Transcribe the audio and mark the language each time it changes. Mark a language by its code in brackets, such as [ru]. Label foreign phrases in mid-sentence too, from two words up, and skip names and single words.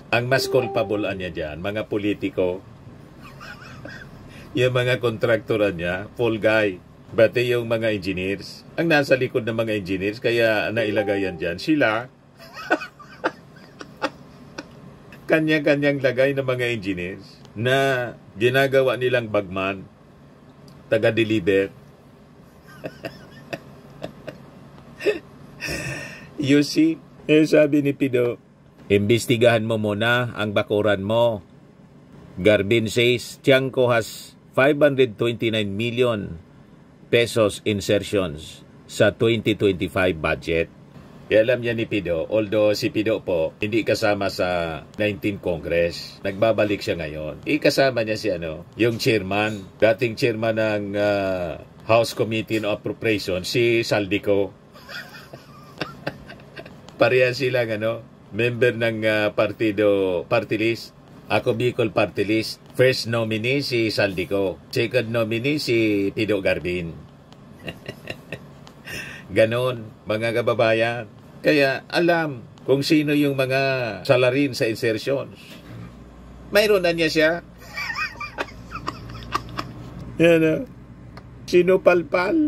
[tl] Ang mas culpable niya dyan, mga politiko, yung mga kontraktoran niya, full guy. Bati yung mga engineers. Ang nasa likod ng mga engineers, kaya nailagay yan dyan, sila. Kanya-kanyang lagay ng mga engineers na ginagawa nilang bagman, taga-deliver. [en] You see? [tl] Sabi ni Pido, imbestigahan mo muna ang bakuran mo. [en] Garbin says, Chanco has 529 million pesos insertions sa 2025 budget. [tl] Alam niya ni Pido, although si Pido po hindi kasama sa 19 Congress, nagbabalik siya ngayon. Kasama niya si yung chairman, dating chairman ng House Committee on Appropriation, si Saldico. Pareha silang member ng party list. Ako Bicol party list. [en] First nominee [tl] si Saldico. [en] Second nominee [tl] si Pido Garbin. Ganon, mga kababayan. Kaya alam kung sino yung mga salarin sa insertions. Mayroon na niya siya. Yan Sino palpal?